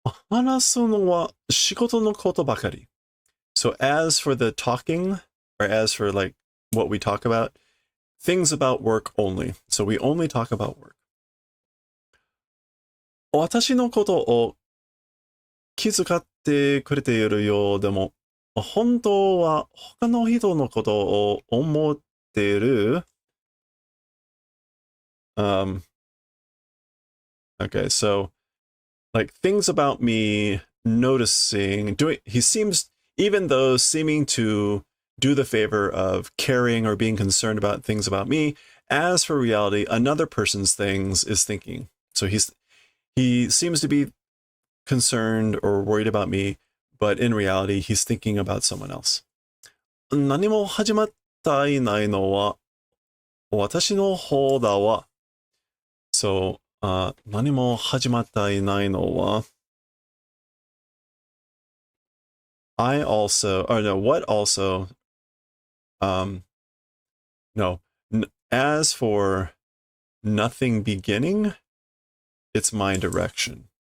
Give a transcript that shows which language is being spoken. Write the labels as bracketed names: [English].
[English] So as for the talking, or as for like what we talk about, things about work only. So we only talk about work. [Japanese] 私のことを気遣ってくれているようでも、本当は他の人のことを思っている? [English] Okay, so like things about me noticing, he seems, even though seeming to do the favor of caring or being concerned about things about me, as for reality, another person's things is thinking. So he seems to be concerned or worried about me, but in reality, he's thinking about someone else. [Japanese] 何も始まっていないのは私の方だわ. [English] So, [Japanese] 何も始まっていないのは [English] I also, or no, what also, no, as for nothing beginning, it's my direction.